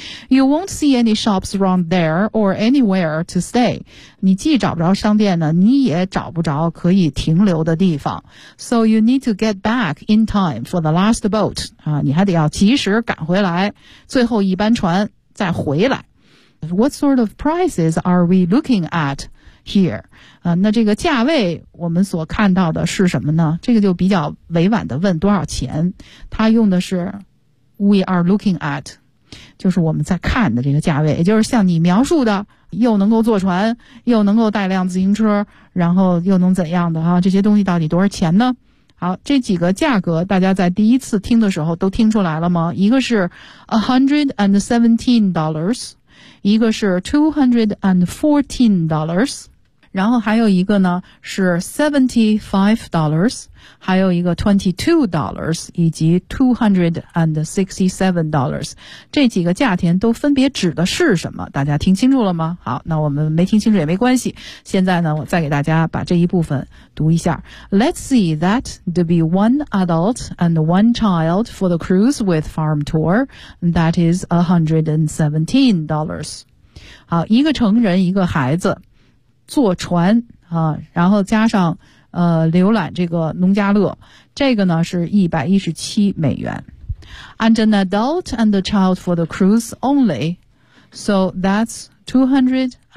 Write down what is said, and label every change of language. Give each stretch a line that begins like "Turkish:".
English: You won't see any shops around there or anywhere to stay，
Chinese: 你既找不着商店呢，你也找不着可以停留的地方。
English: SoYou need to get back in time for the last boat.
Chinese: 啊，你还得要及时赶回来，最后一班船再回来。
English: What sort of prices are we looking at here?
Chinese: 啊，那这个价位我们所看到的是什么呢？这个就比较委婉的问多少钱。他用的是
English: we are looking at，
Chinese: 就是我们在看的这个价位，也就是像你描述的。又能够坐船，又能够带辆自行车，然后又能怎样的啊？这些东西到底多少钱呢？好，这几个价格大家在第一次听的时候都听出来了吗？一个是$117，一个是$214，然后还有一个呢是$75，还有一个$22，以及$267。这几个价钱都分别指的是什么？大家听清楚了吗？好，那我们没听清楚也没关系。现在呢，我再给大家把这一部分读一下。
English: Let's see that to be one adult and one child for the cruise with farm tour, that is $117.
Chinese: 好，一个成人，一个孩子。坐船啊，然后加上浏览这个农家乐，这个呢是$117。
English: And an adult and a child for the cruise only, so that's $214